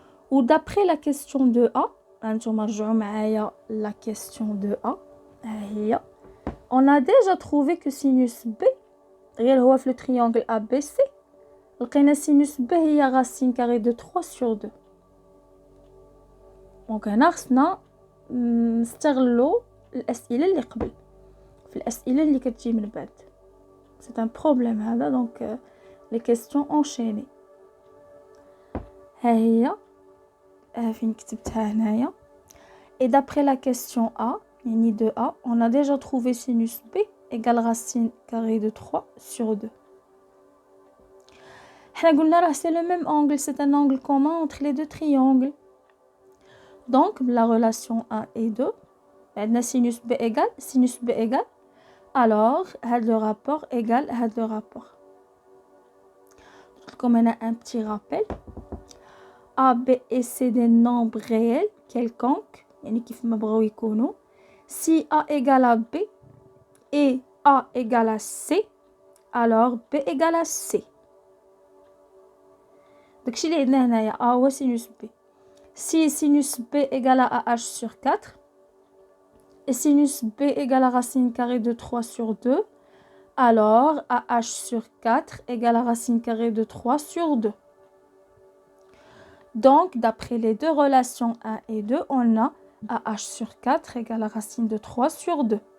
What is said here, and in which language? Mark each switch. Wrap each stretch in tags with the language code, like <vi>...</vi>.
<fr>و d'après la question de A</fr> <ar>هانتوما رجعوا معايا</ar> <fr>la question de A</fr> <ar>ها هي</ar> <fr>on a déjà trouvé que sinus B</fr> <ar>غير هو في التريانجل</ar> <fr>ABC لقينا sinus B هي racine carrée de 3 sur 2.</fr> <ar>دونك هنا خصنا نستغلو الأسئلة اللي قبل في الأسئلة اللي كتجي من بعد.</ar> <fr>c'est un problème</fr> <ar>هذا. دونك</ar> <fr>les questions enchaînées</fr> <ar>ها هي فين كتبتها هنايا.</ar> <fr>et d'après la question A يعني de A on a déjà trouvé sinus B égale racine carrée de 3 sur 2.</fr> <ar>حنا قلنا راه</ar> <fr>c'est le même angle, c'est un angle commun entre les deux triangles. donc la relation 1 et 2 عندنا sinus B égale alors هاد le rapport égale هاد le rapport. comme on a un petit rappel A, B et C des nombres réels quelconques</fr> <ar>يعني كيف ما بغاو يكونوا.</ar> <fr>si A égale à B et A égale à C alors B égale à C.</fr> <ar>داكشي اللي عندنا هنايا A هو sinus B.</ar> <fr>si sinus B égale à AH sur 4 et sinus B égale à racine carrée de 3 sur 2 alors AH sur 4 égale à racine carrée de 3 sur 2. donc d'après les deux relations 1 et 2 on a AH sur 4 égale à racine de 3 sur 2.</fr>